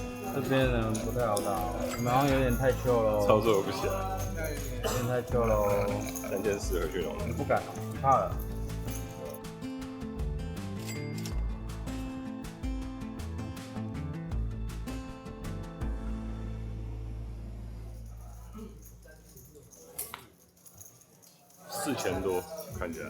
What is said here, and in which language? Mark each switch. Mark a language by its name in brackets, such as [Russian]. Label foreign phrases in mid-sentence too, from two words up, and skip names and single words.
[Chinese] 這邊人不太好打，你們好像有點太 chill 了。操作不起來，有點太 chill 了。 3000回去了。你不敢，你怕了。 4000多，看起来。